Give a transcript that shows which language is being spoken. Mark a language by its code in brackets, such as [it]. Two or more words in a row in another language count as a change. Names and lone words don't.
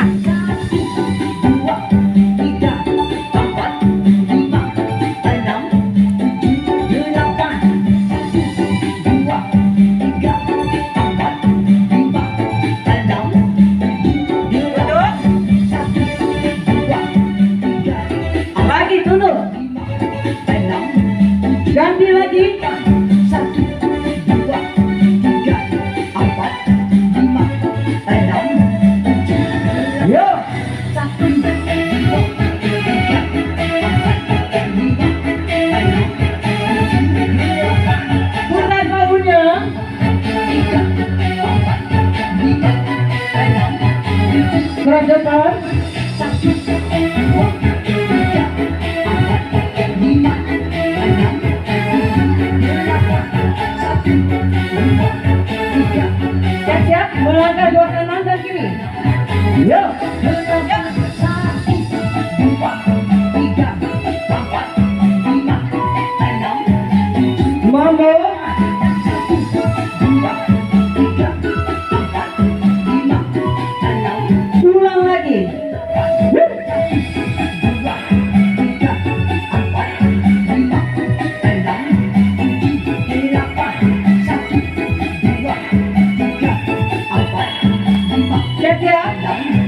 [id] Satu, dua, tiga, empat, lima, enam, tujuh, delapan. Satu, dua, tiga, empat, lima, enam, tujuh, delapan. Satu, dua, tiga, Lagi dulu. lima, enam, Ganti lagi. satu, dua, tiga, empat, lima, enam, tujuh, Yo. satu, dua, tiga, empat, lima, enam, tujuh, delapan. Putar bahunya. Tiga, empat, lima, enam, tujuh, Ke depan. satu, dua, tiga, empat, lima, enam, tujuh, delapan. Satu, dua, tiga, Siap-siap. Melangkah dua kanan dan kiri. Yo. delapan. Satu, dua, tiga, empat, lima, enam, tujuh, Mambo. satu, dua, tiga, empat, lima, enam, Ulang lagi. dua, tiga, empat, lima, enam, tujuh, delapan. Satu, dua, tiga, empat, lima, Siap-siap. enam,